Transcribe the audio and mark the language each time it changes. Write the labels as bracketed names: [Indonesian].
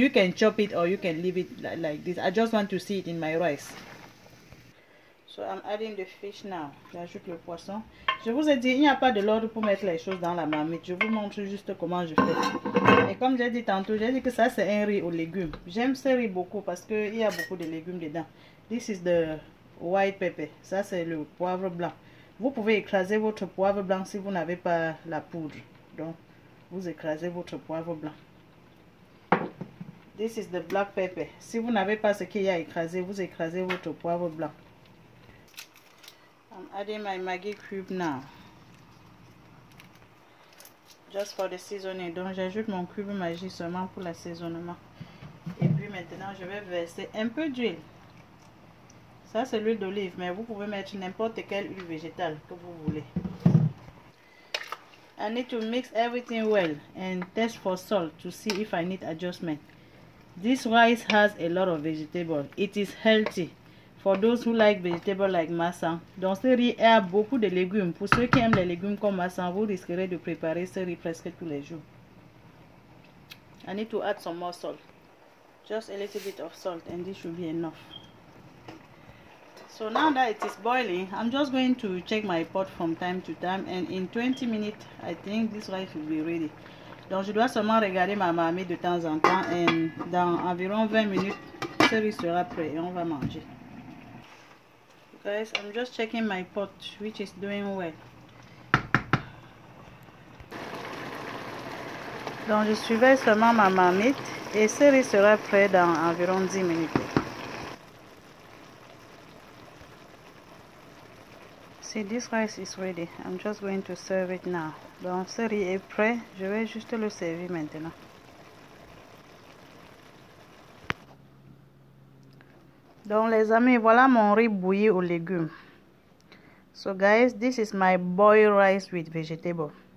[English] You can chop it or you can leave it like this. I just want to see it in my rice. So I'm adding the fish now. [French] J'ajoute le poisson. Je vous ai dit, il n'y a pas de l'ordre pour mettre les choses dans la marmite. Je vous montre juste comment je fais. Et comme j'ai dit tantôt, j'ai dit que ça c'est un riz aux légumes. J'aime ce riz beaucoup parce qu'il y a beaucoup de légumes dedans. [English] This is the white pepper. [French] Ça c'est le poivre blanc. Vous pouvez écraser votre poivre blanc si vous n'avez pas la poudre. Donc, vous écrasez votre poivre blanc. [English] This is the black pepper. [French] Si vous n'avez pas ce qu'il y a écrasé, vous écrasez votre poivre blanc. [English] I'm adding my Maggi cube now. Just for the seasoning. [French] Donc, j'ajoute mon cube Maggi seulement pour l'assaisonnement. Et puis maintenant, je vais verser un peu d'huile. Ça, c'est l'huile d'olive, mais vous pouvez mettre n'importe quelle huile végétale que vous voulez. [English] I need to mix everything well and test for salt to see if I need adjustment. This rice has a lot of vegetables. It is healthy for those who like vegetables like masang. [French] Donc ce riz a beaucoup de légumes. Pour ceux qui aiment les légumes comme masang, vous risquerez de préparer ce riz presque tous les jours. [English] I need to add some more salt. Just a little bit of salt and this should be enough. So now that it is boiling, I'm just going to check my pot from time to time, and in 20 minutes, I think this rice will be ready. [French] Donc je dois seulement regarder ma marmite de temps en temps, et dans environ 20 minutes, ce riz sera prêt et on va manger. [English] Guys, I'm just checking my pot, which is doing well. [French] Donc je suivais seulement ma marmite et ce riz sera prêt dans environ 10 minutes. [English] See, this rice is ready. I'm just going to serve it now. [French] Donc, ce riz est prêt. Je vais juste le servir maintenant. Donc, les amis, voilà mon riz bouilli aux légumes. [English] So, guys, this is my boiled rice with vegetable.